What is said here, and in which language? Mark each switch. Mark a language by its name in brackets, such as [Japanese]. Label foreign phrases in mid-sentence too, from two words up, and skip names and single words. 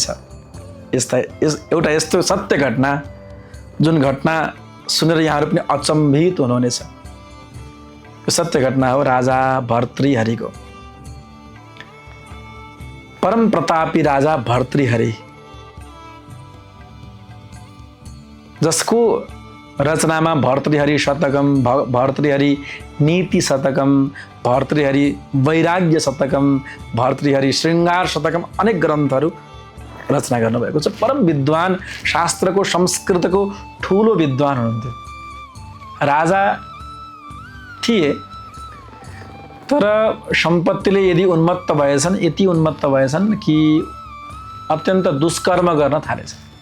[Nepali] एउटा यस्तो सत्य घटना जुन घटना सुनेर यहाँहरू पनि अचम्भित हुनुहुनेछ। यो सत्य घटना हो राजा भर्तृहरिको। परम प्रतापी राजा भर्तृहरि, जसको रचनामा भर्तृहरि शतकम, भर्तृहरि नीति शतकम, भर्तृहरि वैराग्य शतकम, भर्तृहरि श्रृङ्गार शतकम अनेक ग्रन्थहरू रचना गर्नुभएको छ। परम विद्वान, शास्त्रको संस्कृतको ठुलो विद्वान हुनुहुन्थ्यो। राजा थिए, तर सम्पत्तिले यदि उन्मत्त भएछन्, यति उन्मत्त भएछन् कि अत्यन्त दुष्कर्म गर्न थालेछन्।